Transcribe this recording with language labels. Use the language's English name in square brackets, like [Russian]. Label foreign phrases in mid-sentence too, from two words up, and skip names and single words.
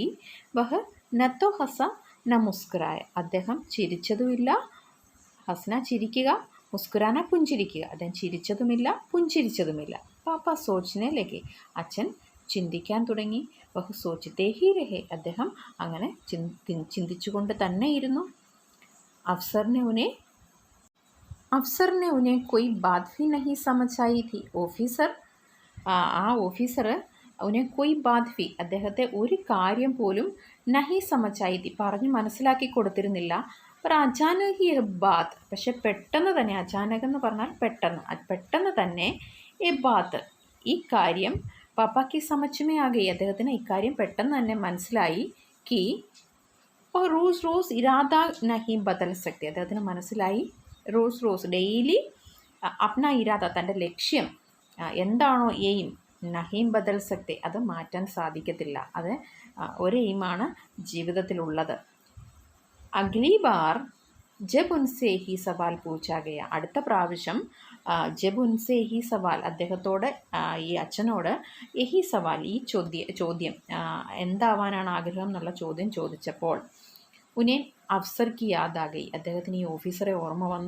[Hindi] वह न तो हंसा न मुस्कुराया, [Malayalam] അദ്ദേഹം ചിരിച്ചതുമില്ല, ഹസ്ന ചിരിക്കുക, മുസ്കുരാന പുഞ്ചിരിക്കുക, അദ്ദേഹം ചിരിച്ചതുമില്ല പുഞ്ചിരിച്ചതുമില്ല. [Hindi] पापा सोचने लगे, [Malayalam] അച്ഛൻ ചിന്തിക്കാൻ തുടങ്ങി. [Hindi] वह सोचते ही रहे, [Malayalam] അദ്ദേഹം അങ്ങനെ ചിന്തിച്ചുകൊണ്ട് തന്നെ ഇരുന്നു. [Hindi] अफसर ने उन्हें अफसर ने उन्हें कोई बात भी नहीं समझ आई थी. ऑफिसर उन्हें कोई बात भी [Malayalam] അദ്ദേഹത്തെ ഒരു കാര്യം പോലും [Hindi] नहीं समझाई थी [Malayalam] പറഞ്ഞ് മനസ്സിലാക്കി കൊടുത്തിരുന്നില്ല. [Hindi] पर अचानक ही ये बात [Malayalam] പക്ഷെ പെട്ടെന്ന് തന്നെ അചാനക് എന്ന് പറഞ്ഞാൽ പെട്ടെന്ന് തന്നെ ഈ ബാത്ത് ഈ കാര്യം പാപ്പാക്ക് സമച്ചമേ ആകെ അദ്ദേഹത്തിന് ഇക്കാര്യം പെട്ടെന്ന് തന്നെ മനസ്സിലായി. കി [Hindi] और रोज़ रोज़ इरादा नहीं बदल सकते [Malayalam] അദ്ദേഹത്തിന് മനസ്സിലായി റോസ് ഡെയിലി [Hindi] अपना इरादा [Malayalam] തൻ്റെ ലക്ഷ്യം എന്താണോ എയിം [Hindi] नहीं बदल सकते [Malayalam] അത് മാറ്റാൻ സാധിക്കത്തില്ല. അത് ഒരു എയിമാണ് ജീവിതത്തിലുള്ളത്. [Hindi] अगली बार जब उनसे ही सवाल पूछा गया [Malayalam] അടുത്ത പ്രാവശ്യം [Hindi] जब उनसे ही सवाल [Malayalam] അദ്ദേഹത്തോട് ഈ അച്ഛനോട് [Hindi] यही सवाल [Malayalam] ഈ ചോദ്യം എന്താവാനാണ് ആഗ്രഹം എന്നുള്ള ചോദ്യം ചോദിച്ചപ്പോൾ [Hindi] उन्हें अफसर की याद आ गई [Malayalam] അദ്ദേഹത്തിന് ഈ ഓഫീസറെ ഓർമ്മ വന്നു.